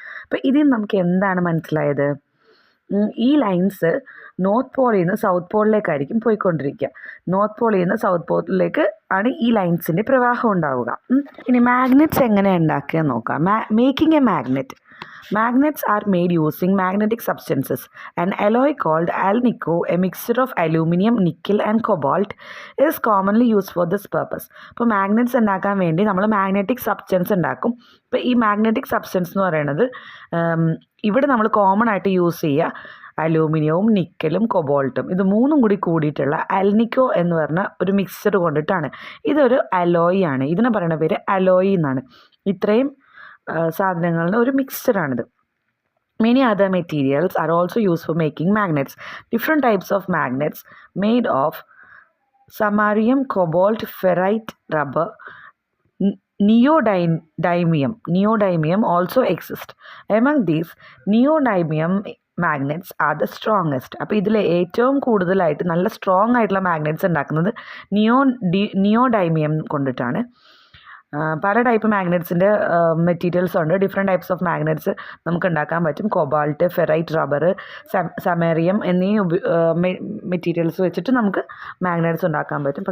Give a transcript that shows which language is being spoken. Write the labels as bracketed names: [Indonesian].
[Malayalam] അപ്പോൾ ഇതിൽ നമുക്ക് എന്താണ് മനസ്സിലായത്? ഈ ലൈൻസ് നോർത്ത് പോളിൽ നിന്ന് സൗത്ത് പോളിലേക്കായിരിക്കും പോയിക്കൊണ്ടിരിക്കുക. നോർത്ത് പോളിൽ നിന്ന് സൗത്ത് പോളിലേക്ക് ആണ് ഈ ലൈൻസിൻ്റെ പ്രവാഹം ഉണ്ടാവുക. ഇനി മാഗ്നറ്റ്സ് എങ്ങനെ ഉണ്ടാക്കുക നോക്കാം. [English] Making a magnet. Magnets are made using magnetic substances. An alloy called alnico, a mixture of aluminum, nickel and cobalt, is commonly used for this purpose. [Malayalam] ഇപ്പോൾ മാഗ്നറ്റ്സ് ഉണ്ടാക്കാൻ വേണ്ടി നമ്മൾ മാഗ്നറ്റിക് സബ്സ്റ്റൻസ് ഉണ്ടാക്കും. ഇപ്പോൾ ഈ മാഗ്നറ്റിക് സബ്സ്റ്റൻസ് എന്ന് പറയുന്നത് ഇവിടെ നമ്മൾ കോമൺ ആയിട്ട് യൂസ് ചെയ്യുക അലൂമിനിയവും നിക്കലും കൊബോൾട്ടും ഇത് മൂന്നും കൂടി കൂടിയിട്ടുള്ള അൽനിക്കോ എന്ന് പറഞ്ഞ ഒരു മിക്സ്ചർ കൊണ്ടിട്ടാണ്. ഇതൊരു അലോയി ആണ്. ഇതിനെ പറയുന്ന പേര് അലോയി എന്നാണ്. ഇത്രയും സാധനങ്ങളുടെ ഒരു മിക്സ്ചറാണിത്. [English] Many other materials are also used for making magnets. Different types of magnets made of samarium, cobalt, ferrite, rubber, neodymium also exist. Among these, neodymium magnets are the strongest. [Malayalam] അപ്പോൾ ഇതിൽ ഏറ്റവും കൂടുതലായിട്ട് നല്ല സ്ട്രോങ് ആയിട്ടുള്ള മാഗ്നറ്റ്സ് ഉണ്ടാക്കുന്നത് neodymium കൊണ്ടിട്ടാണ്. പല type മാഗ്നറ്റ്സിൻ്റെ materials ഉണ്ട്. Different types of magnets നമുക്ക് ഉണ്ടാക്കാൻ പറ്റും. കൊബാൾട്ട്, ഫെറൈറ്റ്, റബ്ബർ, സമേറിയം എന്നീ മെറ്റീരിയൽസ് വെച്ചിട്ട് നമുക്ക് മാഗ്നറ്റ്സ് ഉണ്ടാക്കാൻ പറ്റും.